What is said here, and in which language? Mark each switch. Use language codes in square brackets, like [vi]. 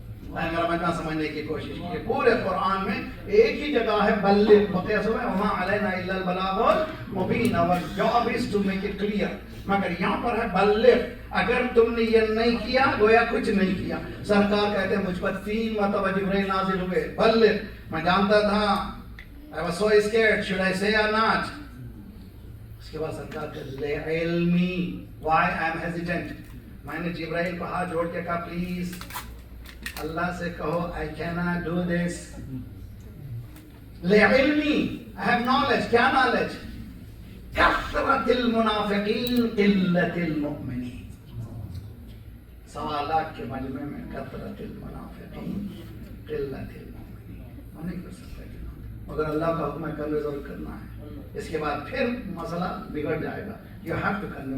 [hi] मेरा मजमा समझने की कोशिश की, पूरे कुरान में एक ही जगह है बल्लिग, [ar] वमा अलैना इल्ला बलागुल मुबीन, [en] our job is to make it clear, [hi] मगर यहाँ पर है बल्लिग। अगर तुमने ये नहीं किया गोया कुछ नहीं किया। सरकार कहते हैं मुझ पर 3 मरतबा जिब्राइल नाज़िल हुए, बल्लिग। मैं जानता था, [en] I was so scared, should I say or not? [hi] उसके बाद सरकार कहते [ar] ले इल्मी, [en] why I am hesitant? [hi] मैंने जिब्राइल को हाथ जोड़ के कहा प्लीज अल्लाह से कहो [en] I cannot do this. [ar] ले इल्मी, [en] I have knowledge, क्या knowledge? [ar] कफ़रतिल मुनाफ़िकीन क़िल्लतिल मुअमिनीन। [hi] 1.25 लाख के मजमे में [ar] कफ़रतिल मुनाफ़िकीन क़िल्लतिल मुअमिनीन, [hi] हम नहीं कर सकते, मगर अल्लाह का हुक्म है कन्वे ज़रूर करना है। इसके बाद फिर मसला बिगड़ जाएगा। [en] You have to convey.